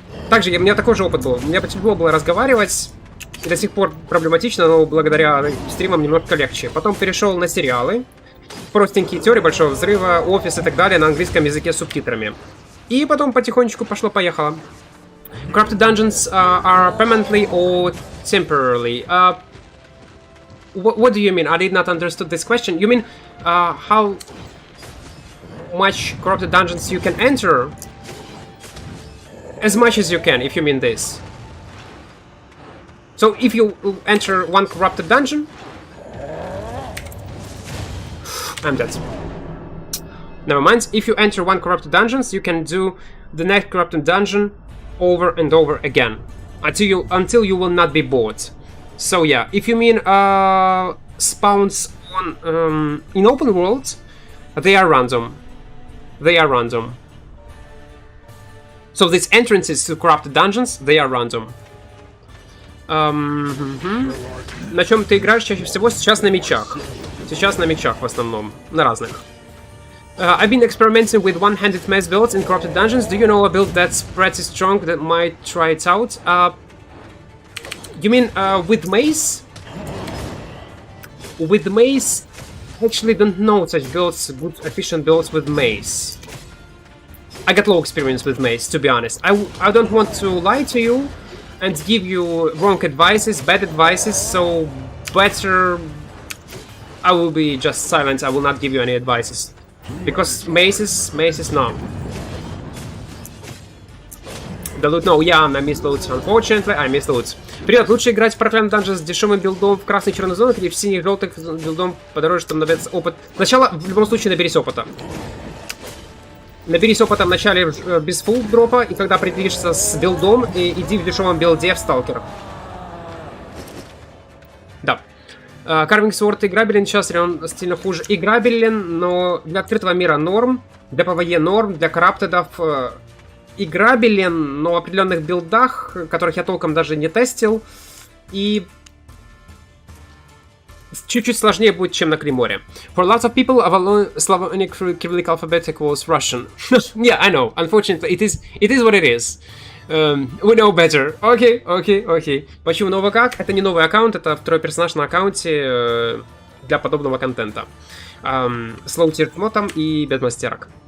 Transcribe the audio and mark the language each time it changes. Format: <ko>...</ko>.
<ru>Также у меня такой же опыт был. Мне тяжело было разговаривать. До сих пор проблематично, но благодаря стримам немножко легче. Потом перешел на сериалы. Простенькие теории Большого Взрыва, Офис и так далее на английском языке с субтитрами. И потом потихонечку пошло-поехало.</ru> <en>Corrupted dungeons are permanently or temporarily? What do you mean? I did not understand this question. You mean how much corrupted dungeons you can enter? As much as you can, if you mean this. So if you enter one corrupted dungeon... I'm dead. Never mind. If you enter one corrupted dungeons, you can do the next corrupted dungeon over and over again until you will not be bored. So yeah, if you mean spawns on in open world, they are random. They are random. So these entrances to corrupted dungeons, they are random.</en> <ru>На чем ты играешь чаще всего? Сейчас на мечах. Сейчас на мечах в основном, на разных.</ru> <en>I've been experimenting with one-handed mace builds in corrupted dungeons. Do you know a build that's pretty strong that might try it out? You mean with mace? With mace? I actually don't know such builds, good efficient builds with mace. I got low experience with mace, to be honest. I don't want to lie to you and give you wrong advices, bad advices, so better I will be just silent. I will not give you any advices. Because maces, no. The loot, no, yeah, I missed loot. Unfortunately, I missed loot.</en> <ru>Привет, лучше играть в проклятый данжен с дешевым билдом в красной черной зоне или в синих желтых билдом подороже, чтобы набрать опыт. Сначала, в любом случае, наберись опыта. Наберись опыта в начале без фулл дропа, и когда определишься с билдом, иди в дешевом билде в сталкерах. Да. Carving Sword играбелен, сейчас он стильно хуже. Играбелен, но для открытого мира норм, для ПВЕ норм, для караптедов играбелен, но в определенных билдах, которых я толком даже не тестил, и чуть-чуть сложнее будет, чем на Климоре.</ru> <en>For lots of people, Slavonic Cyrillic alphabet equals Russian. Yeah, I know. Unfortunately, it is what it is. We know better.</en> <ru>Окей. Почему новый как? Это не новый аккаунт, это второй персонаж на аккаунте для подобного контента. С лоу-тир-мотом и без мастерок.</ru>